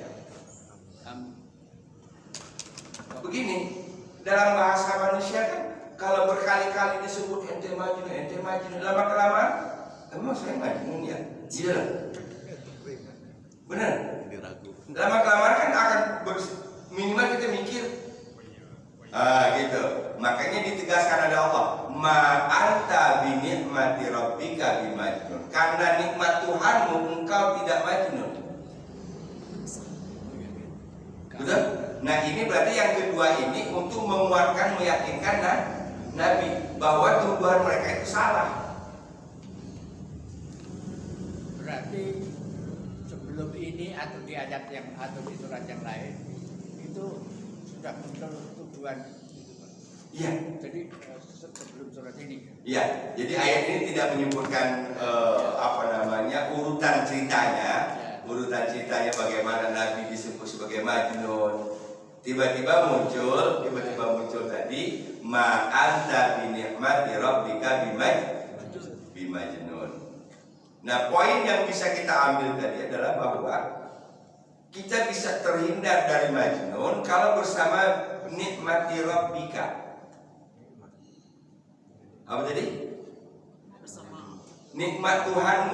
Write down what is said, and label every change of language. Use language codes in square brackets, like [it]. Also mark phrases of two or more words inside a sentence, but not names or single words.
[id] Begini, dalam bahasa manusia kan kalau berkali-kali disebut [ar] أنت مجنون, [id] lama-kelamaan emang saya majnun ya? Iya. Benar. Lama-kelamaan kan akan minimal kita mikir. Gitu. Makanya ditegaskan ada Allah, [ar] ما أنت بنعمة ربك بمجنون. [id] Karena nikmat Tuhanmu engkau tidak majnun. Betul? Nah, ini berarti yang kedua ini untuk menguatkan, meyakinkan Nabi bahwa tuduhan mereka itu salah. Berarti sebelum ini atau di ayat yang atau di surat yang lain itu sudah muncul tuduhan gitu, Pak. Iya. Jadi sebelum surat ini. Iya. Jadi ayat ini tidak menyebutkan urutan ceritanya, bagaimana Nabi disebut sebagai majnun. Tiba-tiba muncul tadi [ar] ما أنت بنعمة ربك بمجنون. [id] Nah, poin yang bisa kita ambil tadi adalah bahwa kita bisa terhindar dari majnun kalau bersama [ar] نعمة ربك. [id] Apa tadi? Nikmat Tuhanmu.